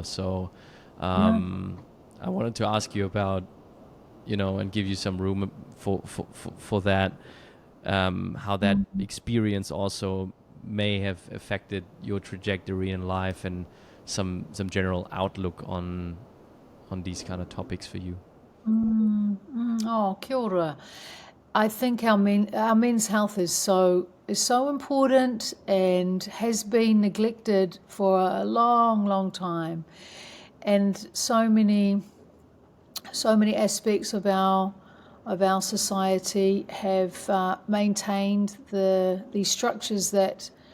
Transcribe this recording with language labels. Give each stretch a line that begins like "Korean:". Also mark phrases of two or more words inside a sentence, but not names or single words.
English: So I wanted to ask you about, you know, and give you some room for that, how that experience also may have affected your trajectory in life, and some general outlook on these kind of topics for you.
Māori: Oh, kia ora.
English: I think our men's health is so important, and has been neglected for a long time, and so many aspects of our society have maintained these structures that